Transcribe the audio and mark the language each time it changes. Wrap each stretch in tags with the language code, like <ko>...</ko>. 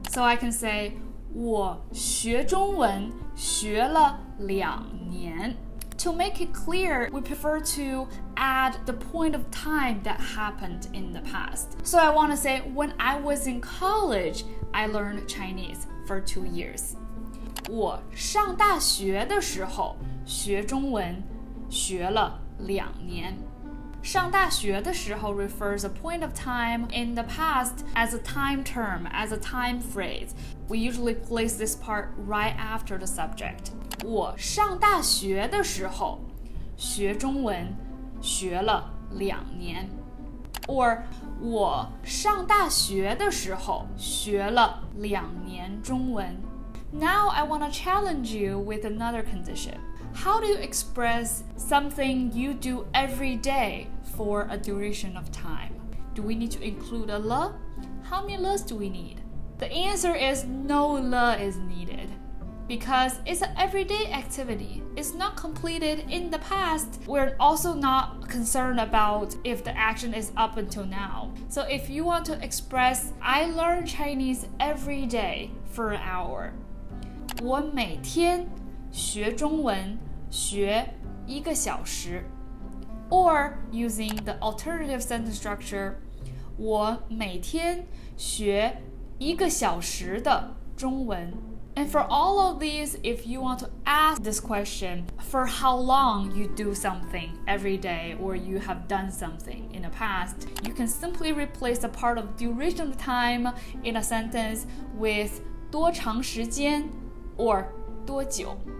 <en>So I can say,</en> <zh>我学中文学了2年。</zh> <en>To make it clear, we prefer to add the point of time that happened in the past. So I want to say, when I was in college, I learned Chinese for 2 years.</en> <zh>我上大学的时候学中文学了2年。上大学的时候</zh> <en>refers a point of time in the past as a time term, as a time phrase. We usually place this part right after the subject.</en> <zh>我上大学的时候学中文学了2年。 Or 我上大学的时候学了2年中文。</zh> <en>Now I want to challenge you with another condition. How do you express something you do every day for a duration of time? Do we need to include a le? How many le's do we need? The answer is no le is needed, because it's an everyday activity. It's not completed in the past. We're also not concerned about if the action is up until now. So if you want to express, I learn Chinese every day for an hour.</en> <zh>我每天学中文学1个小时。</zh> <en>Or using the alternative sentence structure,</en> <zh>我每天学1个小时的中文。</zh> <en>And for all of these, if you want to ask this question, for how long you do something every day or you have done something in the past, you can simply replace the part of duration of time in a sentence with 多长时间 or 多久。</en>